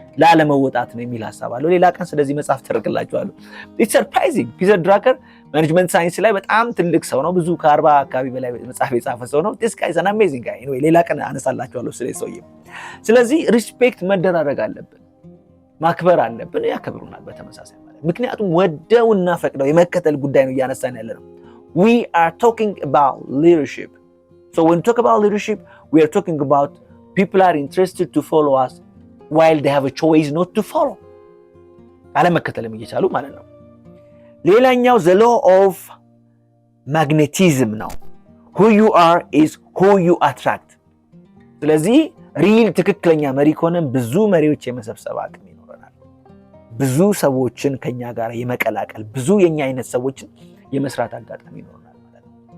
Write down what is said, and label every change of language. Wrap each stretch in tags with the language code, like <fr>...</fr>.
<am>ላለመወጣት ነው የሚል ሐሳብ አለው። ሌላ ቀን ስለዚህ መጽሐፍ ተርክላችኋለሁ።</am> <en>ኢትስ ሰርፕራይዚንግ።</en> <am>ፒተር ድራከር ማኔጅመንት ሳይንስ ላይ በጣም ትልቅ ሰው ነው። ብዙ ከ40 አካባቢ በላይ መጽሐፍ የጻፈ ሰው ነው።</am> <en>this guy is an amazing guy።</en> <am>anyway ሌላ ቀን አነሳላችኋለሁ ስለዚህ ሰውዬ። ስለዚህ ሪስፔክት መደራረግ አለብን፣ ማክበር አለብን። ያከብሩናል በተመሳሳይ ማለት ምክንያቱም ወደውና ፈቅደው የመከተል ጉዳይ ነው እያነሳን ያለ ነው።</am> <en>we are talking about leadership. So when we talk about leadership, we are talking about people are interested to follow us while they have a choice not to follow.</en> <am>አለመከተልም እየቻሉ ማለት ነው። ሌላኛው</am> <en>the law of magnetism</en> <am>ነው።</am> <en>who you are is who you attract።</en> <am>ስለዚህ ሪል ትክክለኛ መሪ ከሆነን ብዙ መሪዎች የመሰብሰብ አቅም ይኖረናል። ብዙ ሰዎችን ከኛ ጋር የመቀላቀል ብዙ የኛ አይነት ሰዎችን የመስራት አጋጣሚ ይኖረናል ማለት ነው።</am>